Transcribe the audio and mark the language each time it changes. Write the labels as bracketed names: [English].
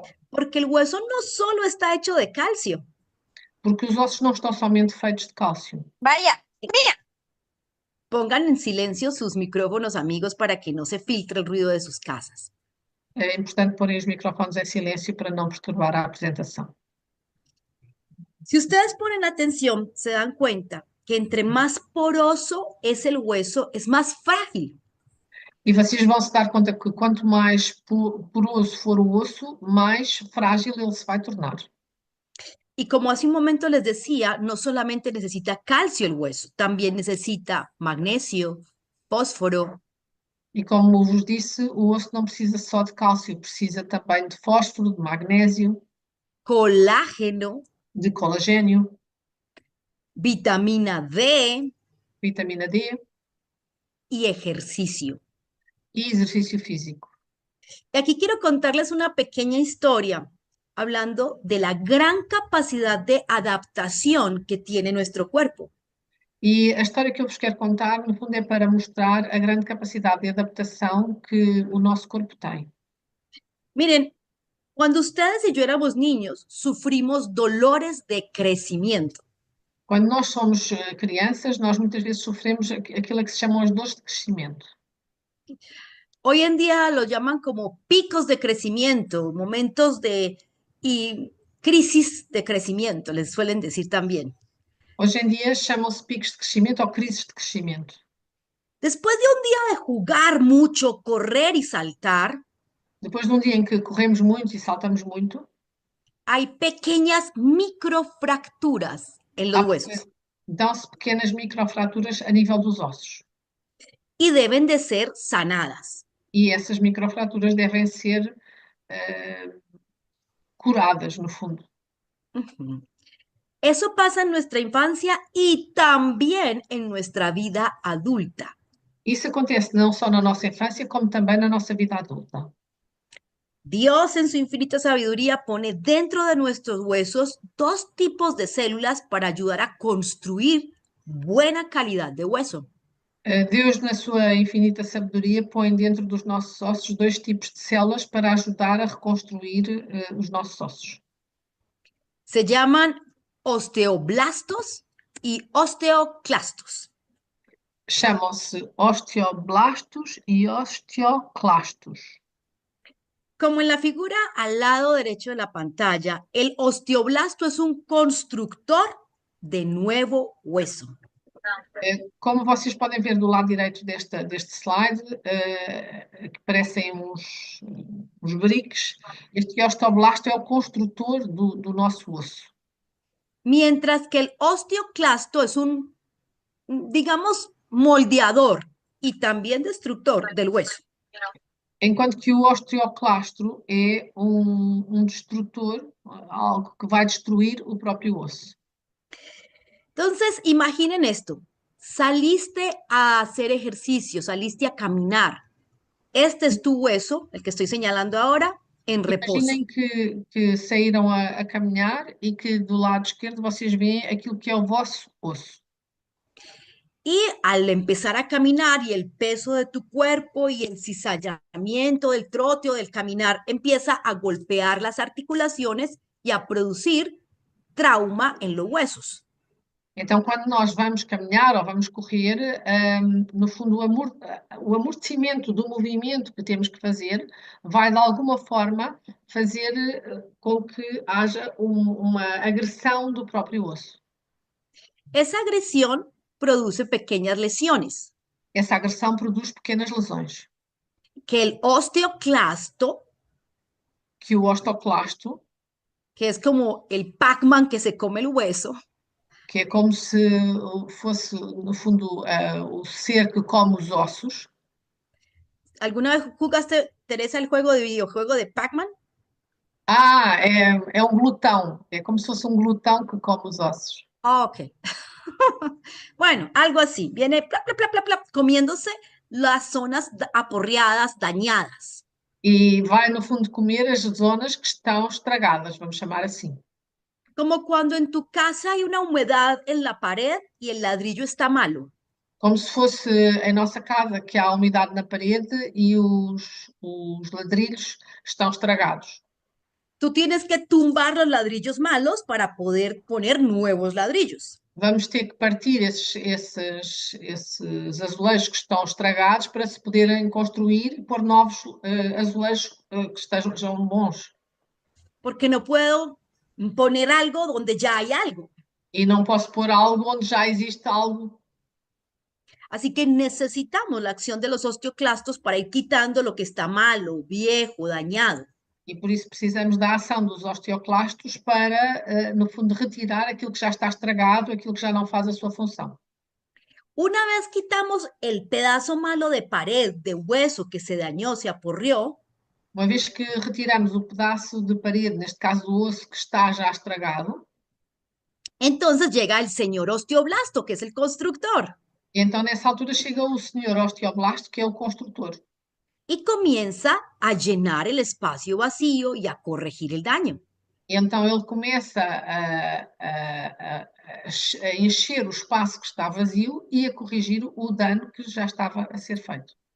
[Spanish] porque el hueso no solo está hecho de calcio. [Portuguese] porque os ossos não estão somente feitos de cálcio. [Spanish] Vaya, mía. Pongan en silencio sus micrófonos, amigos, para que no se filtre el ruido de sus casas. [Portuguese] É importante porem os microfones em silêncio para não perturbar a apresentação. [Spanish] Si ustedes ponen atención, se dan cuenta que entre más poroso es el hueso, es más frágil. [Portuguese] E vocês vão se dar conta que quanto mais poroso for o osso, mais frágil ele se vai tornar. [Spanish] Y como hace un momento les decía, no solamente necesita calcio el hueso, también necesita magnesio, fósforo, [Portuguese] E como vos disse, o osso não precisa só de cálcio, precisa também de fósforo, de magnésio, [Spanish] colágeno, [Portuguese] de colagênio, [Spanish] vitamina D [Portuguese] vitamina D [Spanish] y ejercicio. [Portuguese] e exercício físico. [Spanish] Y aquí quiero contarles una pequeña historia hablando de la gran capacidad de adaptación que tiene nuestro cuerpo. [Portuguese] E a história que eu vos quero contar, no fundo, é para mostrar a grande capacidade de adaptação que o nosso corpo tem. [Spanish] Miren, cuando ustedes y yo éramos niños, sufrimos dolores de crecimiento. [Portuguese] Quando nós somos crianças, nós muitas vezes sofremos aquilo que se chamam as dores de crescimento. [Spanish] Hoy en día lo llaman como picos de crecimiento, momentos de y crisis de crecimiento, les suelen decir también. [Portuguese] Hoje em dia chamam-se picos de crescimento ou crises de crescimento. [Spanish] Después de un día de jugar mucho, correr y saltar, [Portuguese] Depois de um dia em que corremos muito e saltamos muito, [Spanish] hay pequeñas microfracturas en los huesos [Portuguese] dão-se pequenas microfraturas a nível dos ossos. [Spanish] y deben de ser sanadas. [Portuguese] E essas microfraturas devem ser eh, curadas, no fundo. Ujú. [Spanish] Eso pasa en nuestra infancia y también en nuestra vida adulta. [Portuguese] Isso acontece não só na nossa infância, como também na nossa vida adulta. [Spanish] Dios en su infinita sabiduría pone dentro de nuestros huesos dos tipos de células para ayudar a construir buena calidad de hueso. [Portuguese] Deus, na sua infinita sabedoria, põe dentro dos nossos ossos dois tipos de células para ajudar a reconstruir os nossos ossos. [Spanish] Se llaman osteoblastos y osteoclastos. [Portuguese] Chamam-se osteoblastos e osteoclastos. [Spanish] Como en la figura al lado derecho de la pantalla, el osteoblasto es un constructor de nuevo hueso. [Portuguese] Como vocês podem ver do lado direito deste slide, que parecem uns briques, este osteoblasto é o construtor do nosso osso. [Spanish] Mientras que el osteoclasto es un, digamos, moldeador y también destructor del hueso. [Portuguese] Enquanto que o osteoclastro é um destrutor, algo que vai destruir o próprio osso. [Spanish] Entonces, imaginen esto. Saliste a hacer ejercicio, saliste a caminar. Este es tu hueso, el que estoy señalando ahora, en reposo. [Portuguese] Imaginem que saíram a caminhar e que do lado esquerdo vocês veem aquilo que é o vosso osso. [Spanish] Y al empezar a caminar y el peso de tu cuerpo y el cizallamiento del trote o del caminar empieza a golpear las articulaciones y a producir trauma en los huesos. [Portuguese] Então, quando nós vamos caminhar ou vamos correr, no fundo, o amortecimento do movimento que temos que fazer vai, de alguma forma, fazer com que haja uma agressão do próprio osso. [Spanish] Esa agresión produce pequeñas lesiones [Portuguese] Essa agressão produz pequenas lesões, [Spanish] que el osteoclasto, [Portuguese] que o osteoclasto, [Spanish] que es como el Pac-Man que se come el hueso, [Portuguese] que é como se fosse, no fundo, o ser que come os ossos. [Spanish] ¿alguna vez jugaste, Teresa, el juego de videojuego de Pac-Man? [Portuguese] Ah, é um glutão, é como se fosse um glutão que come os ossos. [Spanish] Ah, ok. Bueno, algo así. Viene plap, plap, plap, plap, plap, comiéndose las zonas aporreadas, dañadas. [Portuguese] E vai, no fundo, comer as zonas que estão estragadas, vamos chamar assim. [Spanish] Como cuando en tu casa hay una humedad en la pared y el ladrillo está malo. [Portuguese] Como se fosse em nossa casa que há umidade na parede e os ladrilhos estão estragados. [Spanish] Tú tienes que tumbar los ladrillos malos para poder poner nuevos ladrillos. [Portuguese] Vamos ter que partir esses azulejos que estão estragados para se poderem construir e pôr novos azulejos que estejam bons. [Spanish] Porque no puedo poner algo donde ya hay algo. [Portuguese] E não posso pôr algo onde já existe algo. [Spanish] Así que necesitamos la acción de los osteoclastos para ir quitando lo que está malo, viejo, dañado. [Portuguese] E por isso precisamos da ação dos osteoclastos para, no fundo, retirar aquilo que já está estragado, aquilo que já não faz a sua função. [Spanish] Una vez quitamos el pedazo malo de pared, de hueso que se dañó, se aporrió, [Portuguese] Uma vez que retiramos o pedaço de parede, neste caso o osso que está já estragado, [Spanish] entonces llega el señor osteoblasto, que es el constructor, [Portuguese] e então nessa altura chega o senhor osteoblasto, que é o construtor. [Spanish] y comienza a llenar el espacio vacío y a corregir el daño. [Portuguese] E então ele começa a encher o espaço que está vazio e a corrigir o dano que já estava a ser feito.